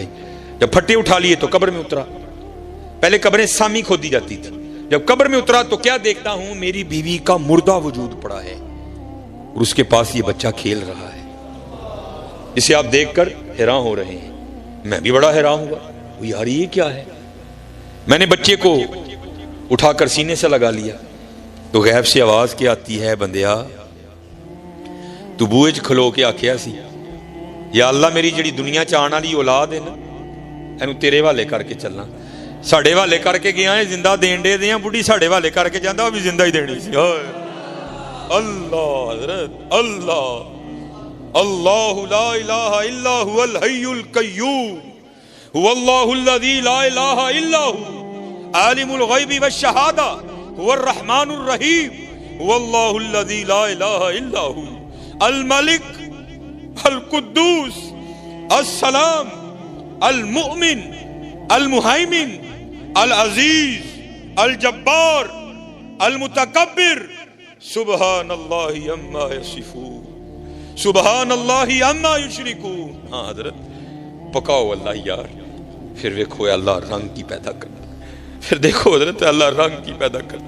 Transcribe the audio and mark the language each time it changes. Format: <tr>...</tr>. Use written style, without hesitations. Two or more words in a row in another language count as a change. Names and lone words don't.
<ur>جب پھٹے اٹھا لیے تو قبر میں اترا. پہلے قبریں سامی کھودی جاتی تھی، جب قبر میں اترا تو کیا دیکھتا ہوں میری بیوی کا مردہ وجود پڑا ہے اور اس کے پاس یہ بچہ کھیل رہا ہے جسے آپ دیکھ کر حیران ہو رہے ہیں. میں بھی بڑا حیران ہوا، یار یہ کیا ہے؟ میں نے بچے کو اٹھا کر سینے سے لگا لیا تو غیب سے آواز کیا آتی ہے،</ur> <pa>بندیا تو بوئے چ کھلو کے آکھیا سی یا اللہ میری جڑی دنیا چ آن والی اولاد ہے نا اینو تیرے والے کر کے چلنا. ساڈے والے کر کے گیا ہے زندہ دین دے دیاں، بڑھی ساڈے والے کر کے جاندا بھی زندہ ہی دینی سی.</pa> <ar>اللہ حضرت اللہ اللہ لا الہ الا هو الحی القیوم هو اللہ الذی لا الہ الا هو عالم الغیب والشہادہ هو الرحمن الرحیم هو اللہ الذی لا الہ الا هو الملک القدوس السلام المؤمن المہیمن العزیز الجبار المتکبر سبحان اللہ عما یصفون. سبحان اللہ عما یشرکون.</ar> <ur>ہاں حضرت پکاؤ اللہ یار. پھر دیکھو اللہ رنگ کی پیدا کرتا. پھر دیکھو حضرت اللہ رنگ کی پیدا کرتا.</ur>